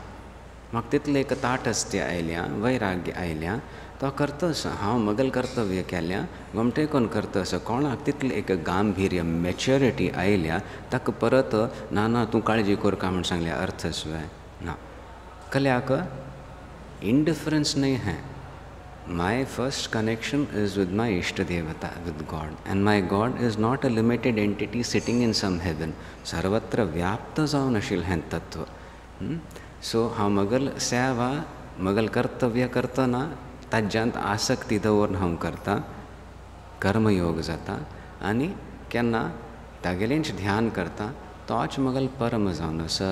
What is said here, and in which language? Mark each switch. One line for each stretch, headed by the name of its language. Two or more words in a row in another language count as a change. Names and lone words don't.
Konkani: म्हाका तितलें एक ताटस्थ्य आयल्या, वैराग्य आयल्या तो करतस हांव मगल कर्तव्य केल्या गमटे कोण करतस कोणाक तितलें एक गांभीर्य मॅच्युरिटी आयल्या ताका परत ना ना तूं काळजी करका म्हण सांगल्या अर्थस्वय ना कल्याक इंडिफरन्स
Hindi: नहीं है.
English: My first connection is with my Ishtadevata, with God. And my God is not a limited entity sitting in some heaven.
Konkani: सर्वत्र व्याप्त जावन आशिल्लें हें तत्व. सो हांव मगल सेवा मगल कर्तव्य करतना ताज्यांत आसक्ती दवरून हांव करता, कर्मयोग जाता आनी केन्ना तागेलेंच ध्यान करता तोच मगल परम जावन आसा.